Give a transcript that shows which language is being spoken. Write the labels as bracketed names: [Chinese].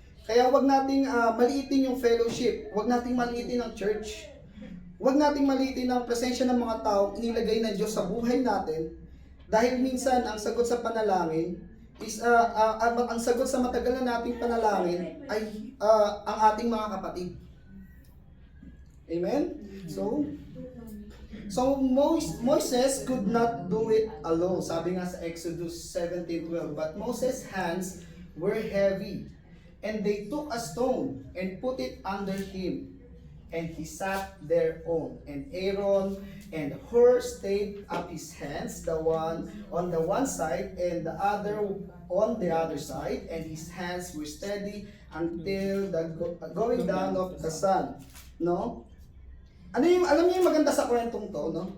[Filipino] Kaya wag nating maliitin yung fellowship, wag nating maliitin ang church. Huwag nating maliitin ang presensya ng mga taong inilagay ng Diyos sa buhay natin dahil minsan ang sagot sa panalangin, ang sagot sa matagal na nating panalangin ay ang ating mga kapatid. Amen? [English] So Moses could not do it alone. [Filipino] Sabi nga sa [English] Exodus 17:12, but Moses' hands were heavy, and they took a stone and put it under him, and he sat thereon. And Aaron and Hur stayed up his hands, the one on the one side and the other on the other side, and his hands were steady until the going down of the sun. No? [Filipino] Alam niyo yung maganda sa kwentong to, no?